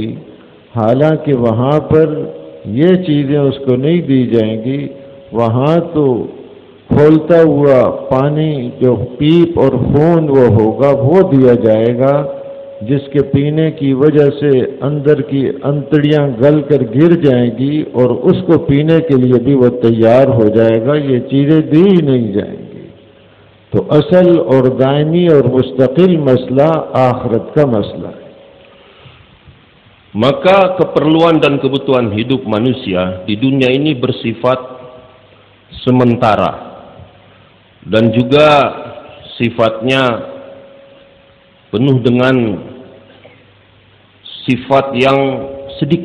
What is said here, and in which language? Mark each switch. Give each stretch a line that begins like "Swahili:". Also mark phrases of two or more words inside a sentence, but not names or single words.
Hindi: हालांकि वहाँ पर ये चीज़ें उसको नहीं दी जाएंगी, वहाँ तो खोलता हुआ पानी जो पीप और खून वो होगा वो दिया जाएगा, जिसके पीने की वजह से अंदर की अंतड़ियां गल कर गिर जाएंगी और उसको पीने के लिए भी वो तैयार हो जाएगा। ये चीज़ें दी ही नहीं जाएंगी। तो असल और दायमी और मुस्तकिल मसला आखिरत का मसला है।
Indonesian: Maka keperluan dan kebutuhan hidup manusia di dunia ini bersifat sementara dan juga sifatnya penuh dengan sifat yang sedikit.